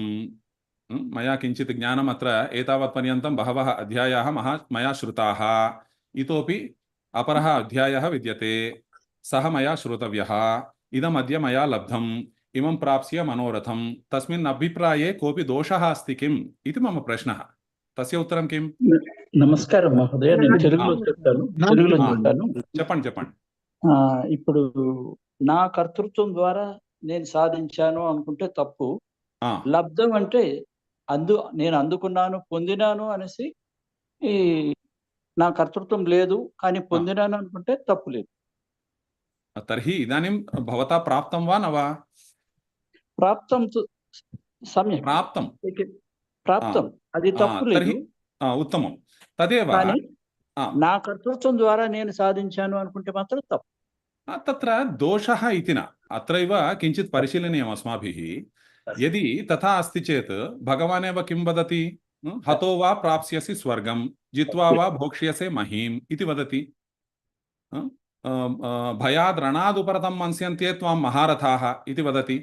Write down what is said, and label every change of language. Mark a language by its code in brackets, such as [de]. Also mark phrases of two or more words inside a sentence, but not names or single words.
[sa] मया किञ्चित् ज्ञानम् अत्र एतावत्पर्यन्तं बहवः अध्यायाः मया श्रुताः। इतोपि अपरः अध्यायः विद्यते, सः मया श्रोतव्यः। इदम् अद्य मया लब्धम् इमं प्राप्स्य मनोरथं, तस्मिन् अभिप्राये कोऽपि दोषः अस्ति किम् इति मम प्रश्नः। तस्य उत्तरं किम्? [te] నమస్కారం మహోదయ, నేను తెలుగులో చెప్తాను. చెప్పండి. ఇప్పుడు నా కర్తృత్వం ద్వారా నేను సాధించాను అనుకుంటే తప్పు. లబ్ధం అంటే నేను అందుకున్నాను, పొందినాను అనేసి నా కర్తృత్వం లేదు కానీ పొందినాను అనుకుంటే తప్పు లేదు. [sa] తర్हि इदानीं भवता प्राप्तं वा न वा? ప్రాప్తం सम्यक् ప్రాప్తం, [te] అది తప్పు లేదు. [sa] उत्तमं, तदेव [te] నా కర్తృత్వం ద్వారా నేను సాధించాను అనుకుంటే మాత్రం తప్పు. [sa] तत्र दोषः इति न, अत्रैव किञ्चित् परिशीलनीयम् अस्माभिः। यदि तथा अस्ति चेत् भगवान् एव किं वदति? हतो वा प्राप्स्यसि स्वर्गं जित्वा वा भोक्ष्यसे महीम् इति वदति। भयाद् रणादुपरतं मंस्यन्ते त्वां महारथाः इति वदति।